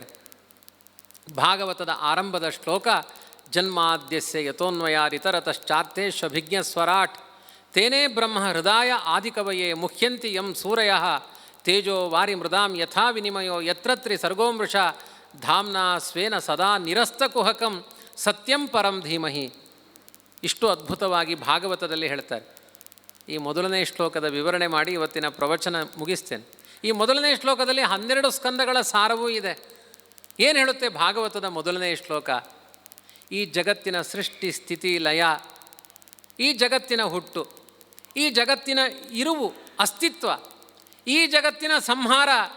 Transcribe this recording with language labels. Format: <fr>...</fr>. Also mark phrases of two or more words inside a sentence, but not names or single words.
<kn>ಭಾಗವತದ ಆರಂಭದ ಶ್ಲೋಕ</kn> <sa>ಜನ್ಮಾದ್ಯಸ್ಯ ಯತೋನ್ವಯಾರಿತರತಶ್ಚಾರ್ಥೇಶ್ವಭಿಜ್ಞ ಸ್ವರಾಟ್ ತೇನೇ ಬ್ರಹ್ಮ ಹೃದಯ ಆದಿಕವಯೇ ಮುಹ್ಯಂತಿ ಯಂ ಸೂರಯಃ ತೇಜೋ ವಾರಿ ಮೃದಾಂ ಯಥಾ ವಿನಿಮಯೋ ಯತ್ರತ್ರಿ ಸರ್ಗೋಮೃಷ ಧಾಮ್ನಾ ಸ್ವೇನ ಸದಾ ನಿರಸ್ತಕುಹಕಂ ಸತ್ಯಂ ಪರಂ ಧೀಮಹಿ.</sa> <kn>ಇಷ್ಟು ಅದ್ಭುತವಾಗಿ ಭಾಗವತದಲ್ಲಿ ಹೇಳ್ತಾರೆ. ಈ ಮೊದಲನೇ ಶ್ಲೋಕದ ವಿವರಣೆ ಮಾಡಿ ಇವತ್ತಿನ ಪ್ರವಚನ ಮುಗಿಸ್ತೇನೆ. ಈ ಮೊದಲನೇ ಶ್ಲೋಕದಲ್ಲಿ 12 ಸ್ಕಂದಗಳ ಸಾರವೂ ಇದೆ. ಏನು ಹೇಳುತ್ತೆ ಭಾಗವತದ ಮೊದಲನೇ ಶ್ಲೋಕ? ಈ ಜಗತ್ತಿನ ಸೃಷ್ಟಿ ಸ್ಥಿತಿ ಲಯ, ಈ ಜಗತ್ತಿನ ಹುಟ್ಟು, ಈ ಜಗತ್ತಿನ ಇರುವು ಅಸ್ತಿತ್ವ, ಈ ಜಗತ್ತಿನ ಸಂಹಾರ,</kn>